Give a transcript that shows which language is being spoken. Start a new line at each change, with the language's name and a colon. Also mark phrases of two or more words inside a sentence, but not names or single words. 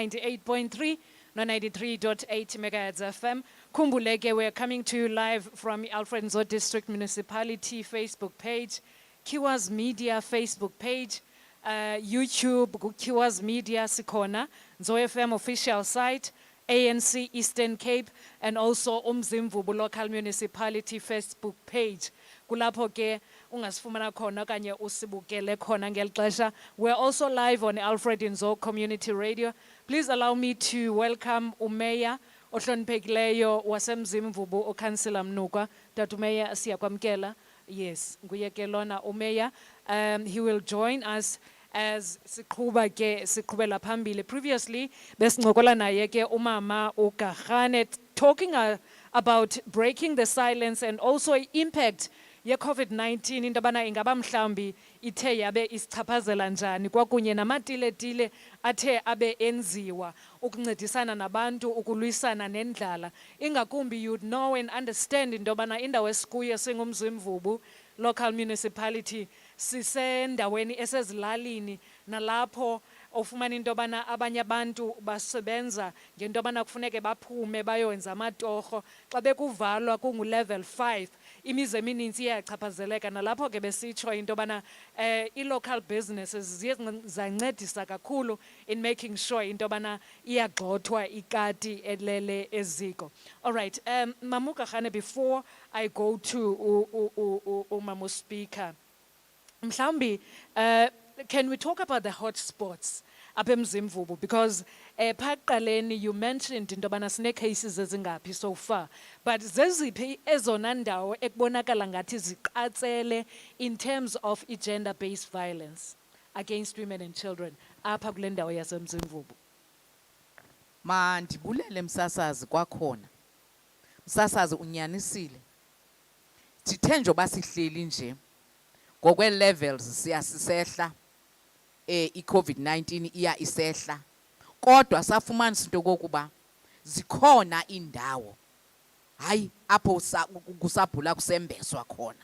English: 98.3 no 93.8 megahertz FM.
Xhosa: Khumbule ke
English: we're coming to you live from Alfred Nzo District Municipality Facebook page, Kiwa's Media Facebook page, YouTube Kiwa's Media sikhona, Nzo FM official site, ANC Eastern Cape, and also Umzimvubu Local Municipality Facebook page.
Xhosa: kulapho ke ungasifumana khona okanye usibukele khona ngeli xesha.
English: We're also live on Alfred Nzo Community Radio. Please allow me to welcome
Xhosa: uMayor ohloniphekileyo wasemzimvubu uKhansila Mnukwa. Tata uMayor siyakwamkela. Yes, nguye ke lona uMayor.
English: He will join us as
Xhosa: siqhubela phambili. Previously, besincokola naye ke umama uGahane
English: talking about breaking the silence and also impact
Xhosa: ye COVID-19 into yobana ingaba mhlawumbi ithe yabe isichaphazela njani kwakunye namatiletile athe abe enziwa ukuncedisana nabantu ukulwisana nendlala. Ingakumbi
English: you'd know and understand
Xhosa: into yobana indawo esikuyo singumzimvubu local municipality sisendaweni esezilalini nalapho ofumana into yobana abanye abantu basebenza ngento yobana kufuneke baphume bayowenza amatorho xa bekuvalwa kungu-level 5 imizi emininzi iyachaphazeleka nalapho ke besitsho into yobana i-
English: local businesses
Xhosa: ziye zancedisa kakhulu
English: in making sure
Xhosa: into yobana iyagxothwa ikati elele eziko.
English: All right, Mama uGahane, before I go to Mama Speaker, mhlawumbi can we talk about the hotspots
Xhosa: apha eMzimvubu? Because phaa ekuqaleni
English: you mentioned
Xhosa: into yobana sine-cases ezingaphi
English: so far,
Xhosa: but zeziphi ezona ndawo ekubonakala ngathi ziqatsele
English: in terms of
Xhosa: i-
English: gender-based violence against women and children
Xhosa: apha kule ndawo yasemzimvubu? Mandibulele msasazi kwakhona. Msasazi unyanisile. Sithe njoba sihleli nje ngokwe-levels siyasisehla i-COVID-19 iya isehla, kodwa safumanisa into kokuba zikhona indawo hayi apho kusabhula kusembeswa khona.